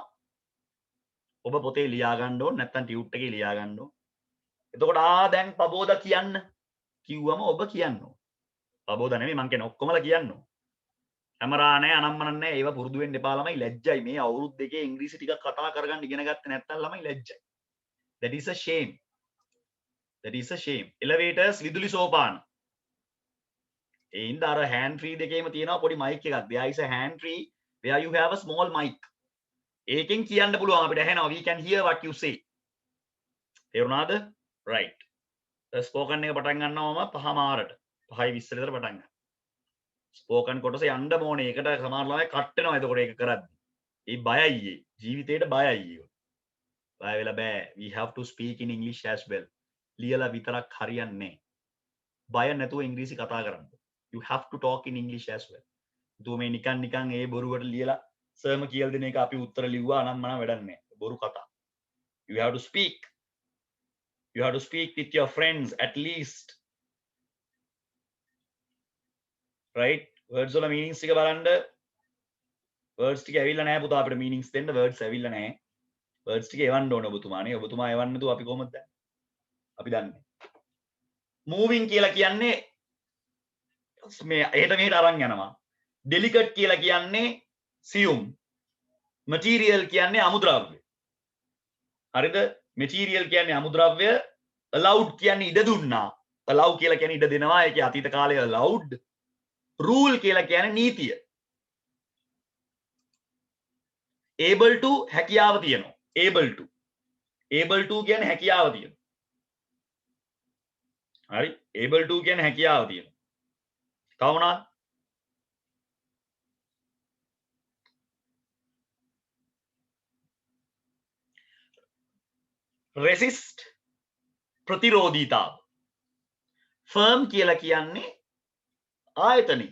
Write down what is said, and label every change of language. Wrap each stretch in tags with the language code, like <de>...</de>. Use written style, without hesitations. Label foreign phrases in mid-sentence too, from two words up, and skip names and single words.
<si>ඔබ පොතේ ලියා ගන්න ඕන නැත්නම් ටියුට් එකේ ලියා ගන්න ඕන. එතකොට දැන් පබෝද කියන්න කිව්වම ඔබ කියන්න ඕන. පබෝද නෙමෙයි මං කියන්නේ ඔක්කොමලා කියන්න ඕන. කැමරා නැහැ අනම්මන නැහැ ඒව පුරුදු වෙන්න එපා ළමයි ලැජ්ජයි මේ අවුරුදු දෙකේ ඉංග්‍රීසි ටිකක් කතා කරගන්න ඉගෙන ගත්තේ නැත්නම් ළමයි ලැජ්ජයි.</si> <en>That is a shame. That is a shame.</en> <si>Elevators විදුලි සෝපාන. ඒ ඉඳ අර</si> <en>hand free</en> <si>දෙකේම තියෙනවා පොඩි mic එකක්.</si> <en>There is a hand free where you have a small mic.</en> <si>ඒකෙන් කියන්න පුළුවන් අපිට ඇහෙනවා</si> <en>we can hear what you say.</en> <si>තේරුණාද? right. ස්පෝකන් එක පටන් ගන්නවම 5:00ට 5:20 විතර පටන් ගන්නවා. ස්පෝකන් කොටස යන්න ඕනේ. ඒකට සමහර ළමයි කට් වෙනවා එතකොට ඒක කරද්දි. ඒ බයයි ඒ. ජීවිතේට බයයි ඒක. බය වෙලා බෑ.</si> <en>We have to speak in English as well.</en> <si>ලියලා විතරක් හරියන්නේ නැහැ. බය නැතුව ඉංග්‍රීසි කතා කරන්න.</si> <en>You have to talk in English as well.</en> <si>මේ නිකන් ඒ බොරුවට ලියලා සර්ම කියලා දෙන එක අපි උත්තර ලිව්වා නම් මම වැඩක් නැහැ. බොරු කතා.</si> <en>You have to speak. You have to speak with your friends at least. Right?</en> <si>Words වල meanings ටික බලන්න. Words ටික ඇවිල්ලා නැහැ පුතා අපිට meanings දෙන්න words ඇවිල්ලා නැහැ. Words ටික එවන්න ඕන ඔබතුමානේ. ඔබතුමා එවන්න නැතුව අපි කොහොමද දන්නේ? අපි දන්නේ. Moving කියලා කියන්නේ මේ එහෙට මෙහෙට අරන් යනවා. Delicate කියලා කියන්නේ සියුම්. Material කියන්නේ අමුද්‍රව්‍ය. හරිද? Material කියන්නේ අමුද්‍රව්‍ය. Allowed කියන්නේ ඉඩ දුන්නා. Allow කියලා කියන්නේ ඉඩ දෙනවා. ඒකේ අතීත කාලයේ allowed. Rule කියලා කියන්නේ නීතිය.</si> <en>Able to</en> <si>හැකියාව තියෙනවා.</si> <en>Able to. Able to</en> <si>කියන්නේ හැකියාව තියෙනවා. හරි?</si> <en>Able to</en> <si>කියන්නේ හැකියාව තියෙනවා. තව මොනවද? resist ප්‍රතිරෝධීතාව. firm කියලා කියන්නේ ආයතනෙ.</si>